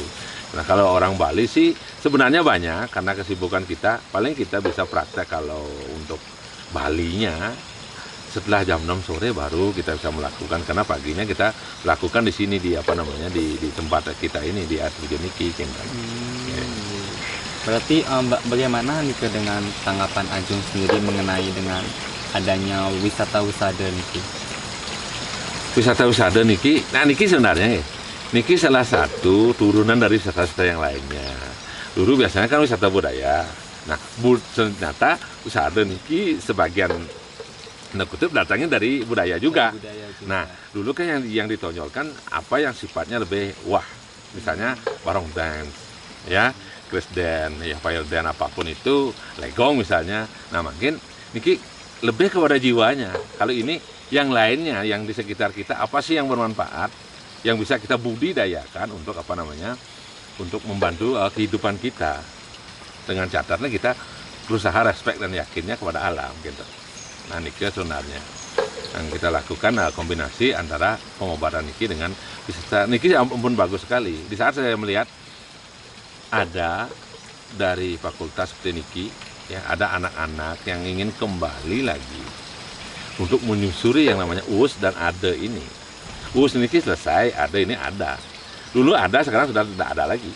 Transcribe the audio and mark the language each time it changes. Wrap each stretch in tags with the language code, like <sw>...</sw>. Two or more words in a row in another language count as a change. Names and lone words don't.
<id>Nah, kalau orang Bali sih sebenarnya banyak, karena kesibukan kita paling kita bisa praktek kalau untuk Balinya setelah jam 6 sore baru kita bisa melakukan, karena paginya kita lakukan di sini di di tempat kita ini di Art Niki. Berarti bagaimana nih dengan tanggapan Ajung sendiri mengenai dengan adanya wisata-wisata niki? Wisata-wisata niki, nah niki sebenarnya niki salah satu turunan dari wisata-wisata yang lainnya. Dulu biasanya kan wisata budaya. Nah, ternyata wisata niki sebagian kutip datangnya dari budaya juga. Nah, dulu kan yang ditonjolkan apa yang sifatnya lebih wah, misalnya</id> <en>barong dance,</en> <id>ya,</id> <en>Chris dance,</en> <id>ya</id> <en>fire dance</en> <id>apapun itu, legong misalnya. Nah, mungkin niki lebih kepada jiwanya. Kalau ini yang lainnya yang di sekitar kita apa sih yang bermanfaat, yang bisa kita budidayakan untuk untuk membantu kehidupan kita. Dengan catatan kita berusaha respect dan yakinnya kepada alam gitu. Nah, niki sebenarnya yang kita lakukan kombinasi antara pengobatan niki dengan wisata. Niki ampun bagus sekali. Di saat saya melihat ada dari fakultas seperti niki, ya, ada anak-anak yang ingin kembali lagi untuk menyusuri yang namanya US dan ADE ini. US niki selesai, ADE ini ada. Dulu ada, sekarang sudah tidak ada lagi.</id>